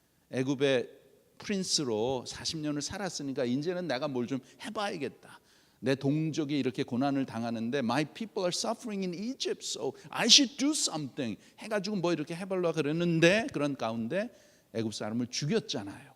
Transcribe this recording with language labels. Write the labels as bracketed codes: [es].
[ko] 애굽의 프린스로 40년을 살았으니까 이제는 내가 뭘 좀 해봐야겠다. 내 동족이 이렇게 고난을 당하는데 [en] My people are suffering in Egypt, so I should do something. [ko] 해가지고 뭐 이렇게 해보려고 그랬는데 그런 가운데 애굽 사람을 죽였잖아요.